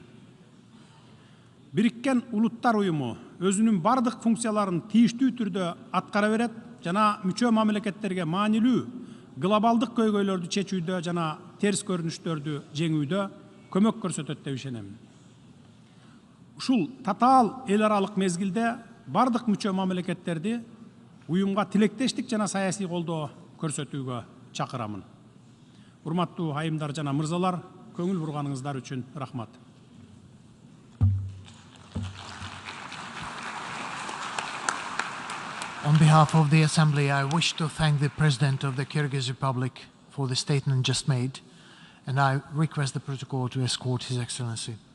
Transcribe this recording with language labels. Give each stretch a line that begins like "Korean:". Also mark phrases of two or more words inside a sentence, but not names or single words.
Kyrgyz: Birikкен Улуттар Уюму өзүнүн бардык функцияларын тийиштүү түрдө аткара берет жана мүчө мамлекеттерге маанилүү глобалдык көйгөйлөрдү чечүүдө жана терс көрүнүштөрдү жеңүүдө көмөк көрсөтөт деп ишенемин. Ушул татаал эл аралык мезгилде бардык мүчө мамлекеттерди уюмга тилектештик жана саясий колдоо көрсөтүүгө чакырамын. Урматтуу айымдар жана мырзалар, көңүл бурганыңыздар үчүн рахмат.
English: On behalf of the Assembly, I wish to thank the President of the Kyrgyz Republic for the statement just made, and I request the protocol to escort His Excellency.